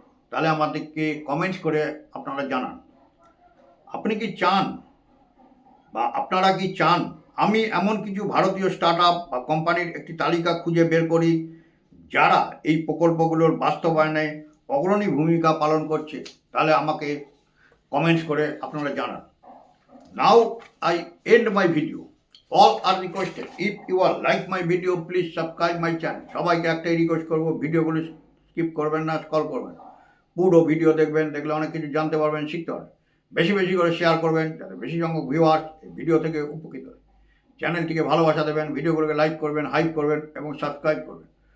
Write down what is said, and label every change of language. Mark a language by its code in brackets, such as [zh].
[bn] তাহলে আমাদেরকে কমেন্টস করে আপনারা জানান। আপনি কি চান বা আপনারা কি চান আমি এমন কিছু ভারতীয় স্টার্টআপ বা কোম্পানির একটি তালিকা খুঁজে বের করি যারা এই প্রকল্পগুলোর বাস্তবায়নে অগ্রণী ভূমিকা পালন করছে? তাহলে আমাকে কমেন্টস করে আপনারা জানান। [en] Now I end my video. All are requested. If you are like my video, please subscribe my channel. [bn] সবাইকে একটাই রিকোয়েস্ট করবো, ভিডিওগুলো স্কিপ করবেন না, স্ক্রল করবেন, পুরো ভিডিও দেখবেন। দেখলে অনেক কিছু জানতে পারবেন, শিখতে পারবেন। বেশি বেশি করে শেয়ার করবেন যাতে বেশি সংখ্যক ভিউয়ার্স এই ভিডিও থেকে উপকৃত হয়। চ্যানেলটিকে ভালোবাসা দেবেন, ভিডিওগুলোকে লাইক করবেন, হাইপ করবেন এবং সাবস্ক্রাইব করবেন।